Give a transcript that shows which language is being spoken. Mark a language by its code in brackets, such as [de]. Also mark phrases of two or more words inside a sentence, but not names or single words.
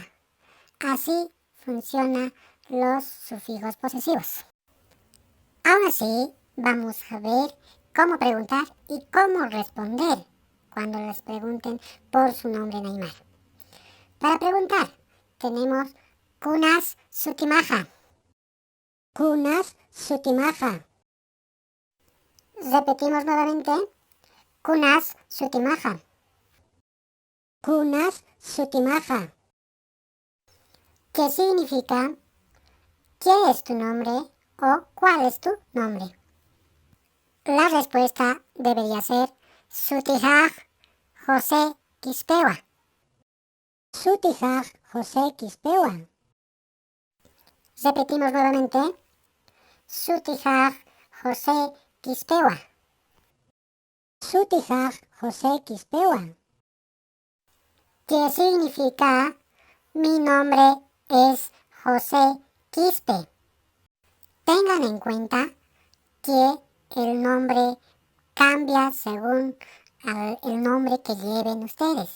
[es] Así funcionan los sufijos posesivos. Ahora sí, vamos a ver cómo preguntar y cómo responder cuando les pregunten por su nombre en aymara. Para preguntar, tenemos [ay] kunas sutimaja. Kunas sutimaja. [es] Repetimos nuevamente. [ay] Kunas sutimaja. Kunas sutimaja. [es] ¿Qué significa? ¿Qué es tu nombre? ¿O cuál es tu nombre? La respuesta debería ser [ay] Sutihaj José Quispewa. Sutihaj José Quispewa. [es] Repetimos nuevamente. [ay] Sutihaj José Quispewa. Sutihaj José Quispewa. [es] ¿Qué significa? Mi nombre es José Quispe. Tengan en cuenta que el nombre cambia según el nombre que lleven ustedes.